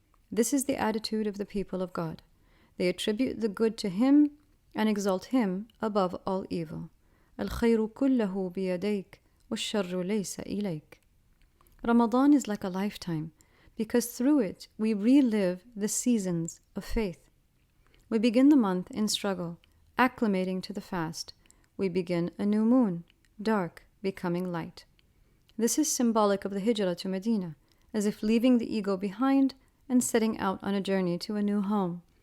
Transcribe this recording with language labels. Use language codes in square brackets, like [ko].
[en] This is the attitude of the people of God. They attribute the good to Him and exalt Him above all evil. [ar] الخير كله بيديك والشر ليس إليك. [en] Ramadan is like a lifetime because through it we relive the seasons of faith. We begin the month in struggle, acclimating to the fast. We begin a new moon, dark, becoming light. This is symbolic of the hijrah to Medina, as if leaving the ego behind and setting out on a journey to a new home.